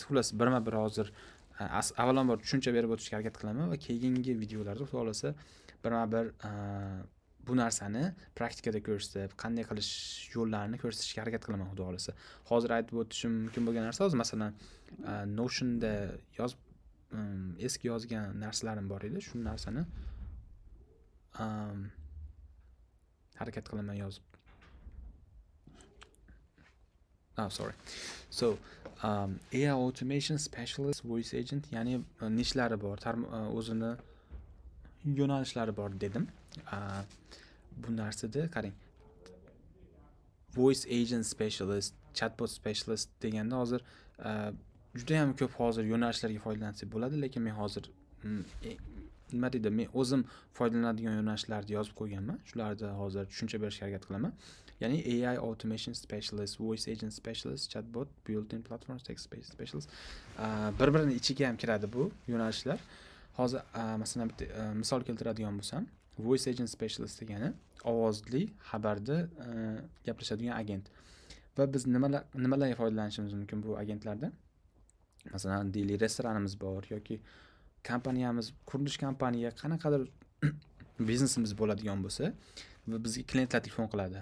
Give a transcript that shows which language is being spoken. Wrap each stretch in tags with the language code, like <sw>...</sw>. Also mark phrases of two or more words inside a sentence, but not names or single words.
<uz>Xullas, birma-bir hozir avvalambor tushuncha berib o'tishga harakat qilaman va keyingi videolarda xudo xolasa birma-bir bu narsani praktikada ko'rsatib, qanday qilish yo'llarini ko'rsatishga harakat qilaman xudo xolasa. Hozir aytib o'tishim mumkin bo'lgan narsa, hozir masalan Notionda eski yozgan narsalarim bor edi. Shu narsani harakat qilaman yozib.</uz> <en>Sorry. So, AI automation specialist voice agent,</en> <uz>ya'ni nishlari bor, o'zini yo'nalishlari bor dedim. Bu narsada qarang.</uz> <en>Voice agent specialist, chatbot specialist</en> <uz>deganda hozir juda ham ko'p hozir yo'nalishlarga foydalansak bo'ladi, lekin men hozir nima deydi, men o'zim foydalanadigan yo'nalishlarni yozib qo'yganman. Shularni hozir tushuncha berishga harakat qilaman.</uz> <en>Ya'ni AI automation specialist, voice agent specialist, chatbot, built-in platform text specialist.</en> <uz>Bir-birini ichiga ham kiradi bu yo'nalishlar. Hozir masalan bitta misol keltiradigan bo'lsam,</uz> <en>voice agent specialist</en> <uz>degani ovozli xabarda gaplashadigan agent. Va biz nimalarga foydalanishimiz mumkin bu agentlardan? Masalan, deylik restoranimiz bor yoki kompaniyamiz, qurilish kompaniya, qanaqadir biznesimiz bo'ladigan bo'lsa va bizga klientlar telefon qiladi.</uz>